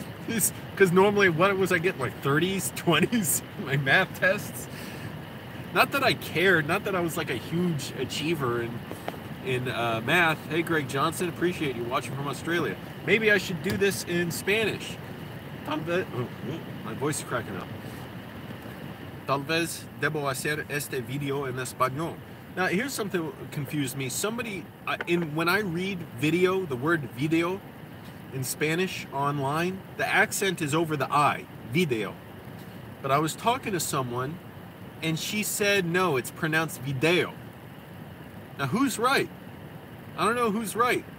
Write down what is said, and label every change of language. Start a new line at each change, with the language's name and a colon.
English: Because normally, what was I getting, like 30s, 20s, my math tests? Not that I cared, not that I was like a huge achiever in math. Hey, Greg Johnson, appreciate you watching from Australia. Maybe I should do this in Spanish. My voice is cracking up.
Spanish: Tal vez debo hacer este video en español.
English: Now, here's something that confused me. Somebody, when I read video, the word video in Spanish online, the accent is over the I, video. But I was talking to someone, and she said, no, it's pronounced video. Now, who's right? I don't know who's right.